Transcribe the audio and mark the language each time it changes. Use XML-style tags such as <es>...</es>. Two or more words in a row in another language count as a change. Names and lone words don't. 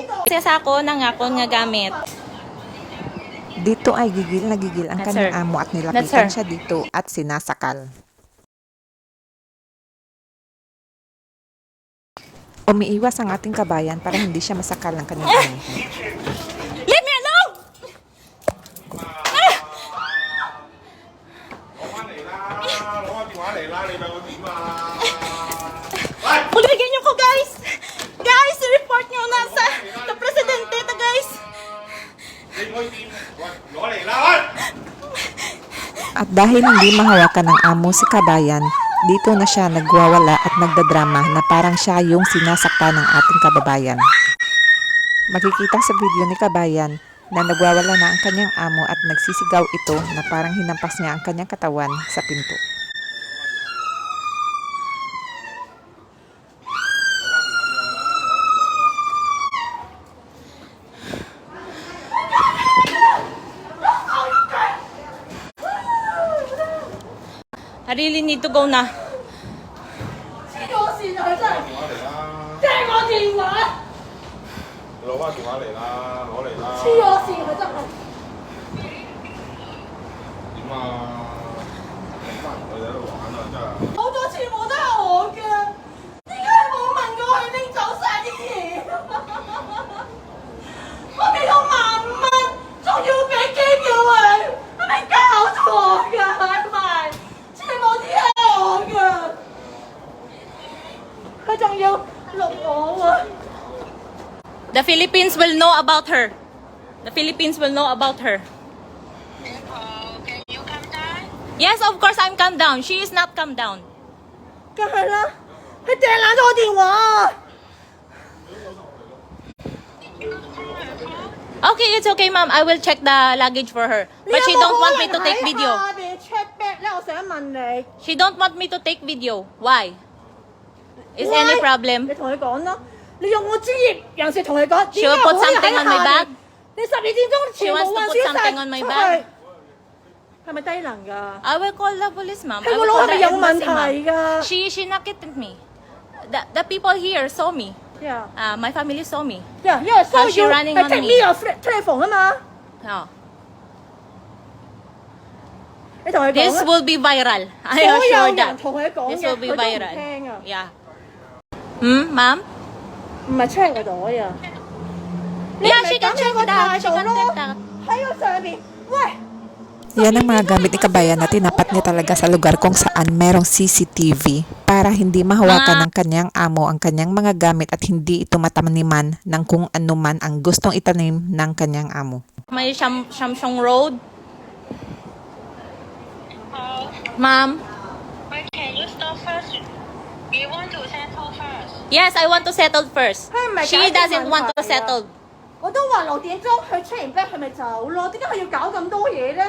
<tl>Kasi sa ako ng akon nga gamit. Dito ay gigil na gigil ang kanyang amo at nilapitan siya dito at sinasakal. Umiiwas ang ating kabayan para hindi siya masakal ng kanyang amo.</tl> <en>Leave me alone!</en> <tl>Ulibigyan niyo ko guys! Guys, report niyo na sa presidente ta guys! At dahil hindi mahawakan ng amo si kabayan, dito na siya nagwawala at nagdadrama na parang siya yung sinasaktan ng ating kababayan. Makikita sa video ni kabayan na nagwawala na ang kanyang amo at nagsisigaw ito na parang hinampas niya ang kanyang katawan sa pinto.</tl> <en>I really need to go na.</en> <yue>攞翻電話嚟啦，攞嚟啦。黐咗線佢真係。點啊？你翻嚟佢哋喺度玩啊，真係。好多錢冇都係我嘅，點解冇問過佢拎走晒啲嘢？我俾咗15000蚊，仲要俾機票佢，係咪搞錯㗎？係咪？全部啲係我嘅，佢仲要錄我喎。</yue> <en>The Philippines will know about her. The Philippines will know about her. Can you come down? Yes, of course I'm calm down. She is not calm down.</en> <yue>梗係啦，佢掟爛咗我電話。</yue> <en>Okay, it's okay, ma'am. I will check the luggage for her. But she don't want me to take video.</en> <yue>下邊 check back 咧，我想問你，</yue> <en>She don't want me to take video. Why? Is any</en> <yue>你</yue> <en>problem?</en> <yue>同佢講咯，你用我專業人士同佢講，</yue> <en>She will put something on my bag.</en> <yue>你12點鐘</yue> <en>She</en> <yue>全部</yue> <en>wants to</en> <yue>運</yue> <en>put</en> <yue>輸晒</yue> <en>something on my</en> <yue>出</yue> <en>bag.</en> <yue>去，係咪低能㗎？</yue> <en>I will call the police, ma'am.</en> <yue>佢</yue> <en>I</en> <yue>個</yue> <en>will</en> <yue>腦</yue> <en>call</en> <yue>係</yue> <en>the</en> <yue>咪有問</yue> <en>embassy,</en> <yue>題</yue> <en>ma'am.</en> <yue>㗎？</yue> <en>She knocked it at me. The people here saw me. Yeah, My family saw me. yeah, yeah，所 How's</en> <yue>以</yue> <en>she</en> <yue>要</yue> <en>running</en> <yue>係</yue> <en>on take me? me your telephone</en> <yue>啊嘛，</yue> <en>Oh.</en> <yue>你同佢講</yue> <en>This</en> <yue>啊，</yue> <en>will be viral. I</en> <yue>所有</yue> <en>assure</en> <yue>人</yue> <en>that.</en> <yue>同佢講</yue> <en>This</en> <yue>嘅，</yue> <en>will be</en> <yue>佢都唔</yue> <en>viral.</en> <yue>聽啊，</yue> <en>Yeah. Ma'am?</en> <yue>唔係 check 個袋啊，你</yue> <en>Yeah,</en> <yue>咪</yue> <en>she can</en> <yue>等</yue> <en>check</en> <yue>喺個</yue> <en>that.</en> <yue>態</yue> <en>She</en> <yue>度</yue> <en>can</en> <yue>咯</yue> <en>check，that.</en> <yue>喺個上邊，喂。</yue> <tl>Yan ang mga gamit ni kabayan na tinapat niya talaga sa lugar kung saan merong CCTV para hindi mahawakan ng kanyang amo ang kanyang mga gamit at hindi ito matamaniman ng kung anuman ang gustong itanim ng kanyang amo.</tl> <en>May Shamshong Road. Ma'am? But can you stop first? We want to settle first. Yes, I want to settle first.</en> <yue>佢唔係</yue> <en>She</en> <yue>解決</yue> <en>doesn't</en> <yue>問</yue> <en>want to</en> <yue>題啊</yue> <en>settle.</en> <yue>我都話6點鐘佢出完 back 佢咪走咯，點解佢要搞咁多嘢咧？</yue>